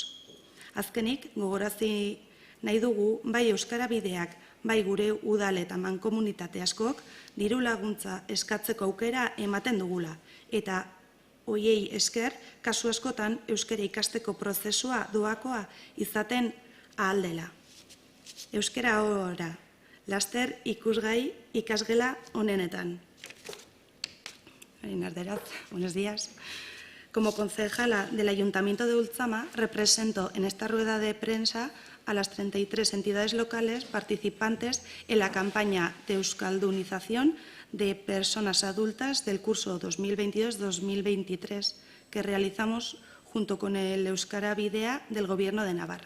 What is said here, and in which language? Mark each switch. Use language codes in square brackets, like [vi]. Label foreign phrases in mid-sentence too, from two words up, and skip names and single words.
[eu] Azkenik, gogorazi nahi dugu, bai euskara bideak, bai gure udal eta mankomunitate askok, diru laguntza eskatzeko aukera ematen dugula, eta hoiei esker, kasu askotan euskara ikasteko prozesua doakoa izaten ahal dela. Euskara ora, laster ikusgai ikasgela honenetan. [es] Buenos días. Como concejala del Ayuntamiento de Ultzama, represento en esta rueda de prensa a las 33 entidades locales participantes en la campaña de euskaldunización de personas adultas del curso 2022-2023 que realizamos junto con el Euskara Bidea del Gobierno de Navarra.